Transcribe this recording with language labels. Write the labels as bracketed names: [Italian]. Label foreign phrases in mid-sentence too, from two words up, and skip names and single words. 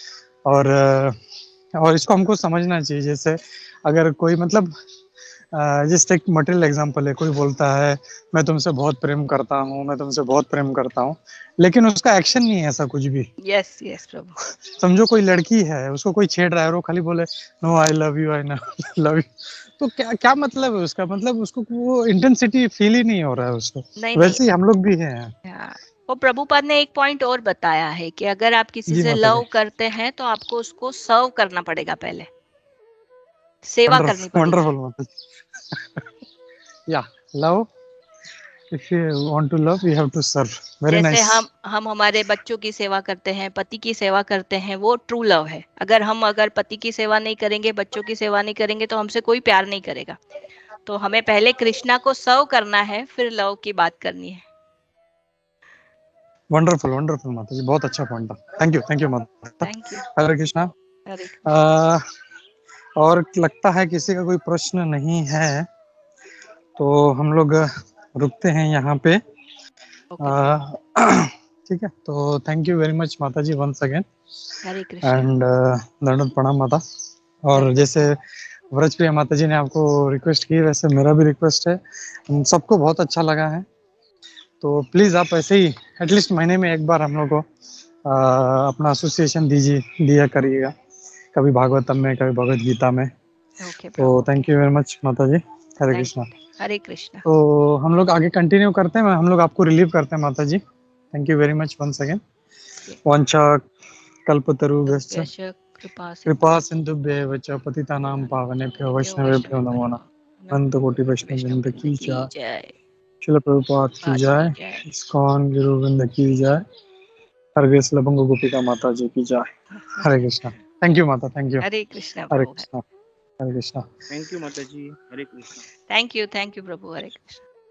[Hindi] और इसको हमको समझना चाहिए। जैसे अगर कोई मतलब जस्ट एक [English] material example [Hindi] है, कोई बोलता है मैं तुमसे बहुत प्रेम करता हूँ, मैं तुमसे बहुत प्रेम करता हूँ, लेकिन उसका एक्शन नहीं है ऐसा कुछ भी। [English] yes yes प्रभु। [Hindi] समझो कोई लड़की है, उसको कोई छेड़ रहा है और वो खाली बोले [English] no I love you, I love you, [Hindi] तो क्या क्या मतलब है उसका? मतलब उसको वो [English] intensity feel [Hindi] ही नहीं हो रहा है उसको। नहीं नहीं। वैसे ही हम लोग भी हैं। हाँ, वो प्रभुपाद ने एक पॉइंट और बताया है कि अगर आप किसी जी से माता जी। लव करते हैं तो आपको उसको सर्व करना पड़ेगा, पहले सेवा करनी वंडरफुल पड़ेगी। वंडरफुल माता जी। [English] ya love, if you want to love you have to serve. [Hindi] वेरी जैसे नाइस। हम हमारे बच्चों की सेवा करते हैं, पति की सेवा करते हैं, वो ट्रू लव है। अगर पति की सेवा नहीं करेंगे, बच्चों की सेवा नहीं करेंगे, तो हमसे कोई प्यार नहीं करेगा। तो हमें पहले कृष्णा को सर्व करना है, फिर लव की बात करनी है। [English] wonderful wonderful [Hindi] माता जी, बहुत अच्छा पॉइंट था। [English] thank you माता। thank you. [Hindi] हरे कृष्णा। हरे कृष्ण। और लगता है किसी का कोई प्रश्न नहीं है, तो हम लोग रुकते हैं यहाँ पे। ओके प्रभु। ठीक है, तो [English] thank you very much [Hindi] माता जी [English] once again, [Hindi] हरे कृष्णा। एंड दंडवत प्रणाम माता। और जैसे व्रजप्रिया माता जी ने आपको रिक्वेस्ट की, वैसे मेरा भी रिक्वेस्ट है, हम सबको बहुत अच्छा लगा है, तो प्लीज़ आप ऐसे ही एटलीस्ट महीने में एक बार हम लोग को अपना एसोसिएशन दिया करिएगा, कभी भागवतम में, कभी भगवत गीता में। ओके तो प्रभु। [English] thank you very much [Hindi] माता जी। [English] हरे [Hindi] थैंक कृष्णा। हरे कृष्णा। तो हम लोग आगे कंटिन्यू करते हैं, हम लोग आपको रिलीव करते हैं माता जी। [English] thank you very much once again. [Sanskrit] वांछा कल्पतरुभ्यश्च तुभ्यश्च कृपा कृपा सिंधु सिन्धुभ्येव च पतितानां पावनेभ्यो भ्यो वैष्णवेभ्यो नमो नमः। अनंत कोटि [Hindi] वैष्णव वैष्णव वृंद वृंद की की जय। जय। शिल प्रभुपाद की पाद की जय। जय। इस्कॉन गुरु वृंद की जय। हरे कृष्ण लबंग गोपिका माता जी की जय। [English] हरे कृष्णा। thank you माता, thank you. [Hindi] हरे कृष्णा हरे प्रभु। कृष्णा। हरे कृष्णा। [English] thank you [Hindi] माता जी। [English] हरे कृष्णा। thank you प्रभु। हरे कृष्णा।